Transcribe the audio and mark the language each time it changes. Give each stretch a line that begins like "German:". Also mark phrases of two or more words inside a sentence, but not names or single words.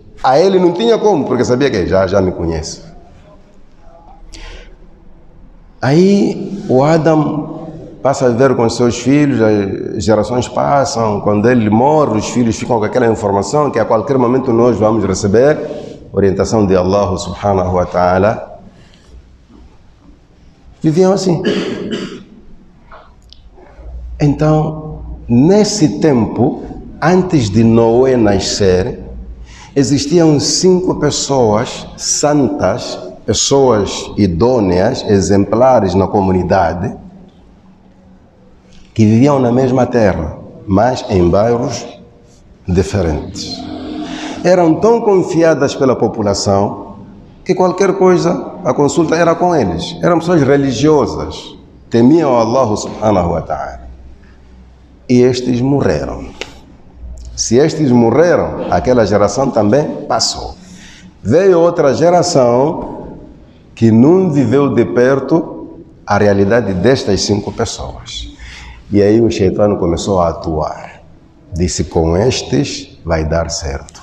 Portuguese: A ele não tinha como, porque sabia que já me conhece. Aí o Adão passa a viver com seus filhos, as gerações passam, quando ele morre, os filhos ficam com aquela informação que a qualquer momento nós vamos receber orientação de Allah
Arabic: سبحانه وتعالى.
Portuguese: Viviam assim. Então, nesse tempo, antes de Noé nascer, existiam 5 pessoas santas, pessoas idôneas, exemplares na comunidade, que viviam na mesma terra, mas em bairros diferentes. Eram tão confiadas pela população que qualquer coisa, a consulta era com eles. Eram pessoas religiosas, temiam Allah
Arabic: سبحانه وتعالى.
Portuguese: E estes morreram. Se estes morreram, aquela geração também passou. Veio outra geração que não viveu de perto a realidade destas 5 pessoas. E aí o Shaitã começou a atuar. Disse, com estes vai dar certo.